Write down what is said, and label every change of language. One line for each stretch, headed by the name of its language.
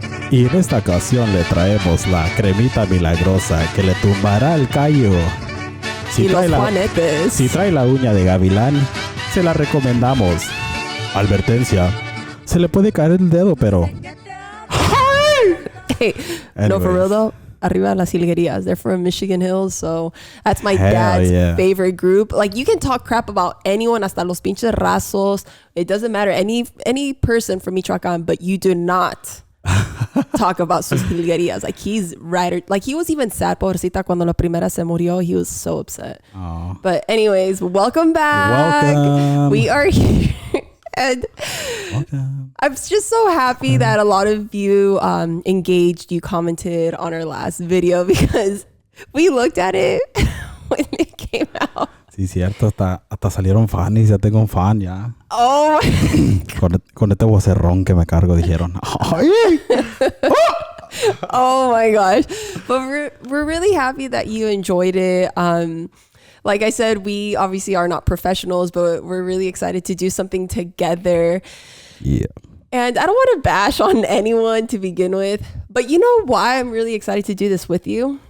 Spanish: Y en esta ocasión le traemos la cremita milagrosa que le tumbará el callo. Si trae la uña de gavilán, se la recomendamos. Advertencia, se le puede caer el dedo, pero...
English: Hey, no, for real though.
Spanish: Arriba las Hilguerías.
English: They're from Michigan Hills, so that's my dad's favorite group. Like, you can talk crap about anyone,
Spanish: hasta los pinches rasos.
English: It doesn't matter. Any person from Michoacán, but you do not talk about sus Hilguerías. Like, he's right. Like, he was even sad,
Spanish: pobrecita, cuando la primera se murió.
English: He was so upset. Aww. But anyways, welcome back. Welcome. We are here. And I'm just so happy that a lot of you engaged, you commented on our last video because we looked at it when it came out.
Spanish: Sí, cierto, hasta salieron fans, ya tengo un fan ya.
English: Oh
Spanish: con este vocerrón que me cargo dijeron.
English: Oh my gosh. But we're really happy that you enjoyed it. Like I said, we obviously are not professionals, but we're really excited to do something together. Yeah. And I don't want to bash on anyone to begin with, but you know why I'm really excited to do this with you?